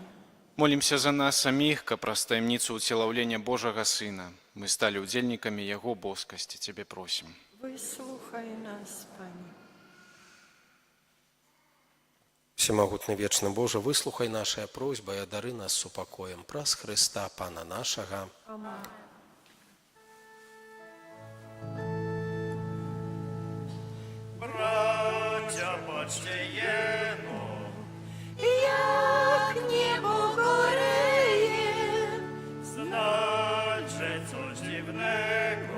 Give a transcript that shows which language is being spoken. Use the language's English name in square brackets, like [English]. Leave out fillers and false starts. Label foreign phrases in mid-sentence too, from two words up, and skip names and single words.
[Belarusian] Молімся за нас саміх, каб праз таямніцу ўцелаўлення Божага Сына мы сталі ўдзельнікамі Яго боскасці. Цябе просім. Выслухай нас, Пане. Всемагутны вечны Боже, выслухай нашыя просьбы і адары нас супакоем праз Хрыста, Пана нашага. Amen. [Polish] Bracia, patrzcie jeno, Jak niebo goreje, znać, że coś dziwnego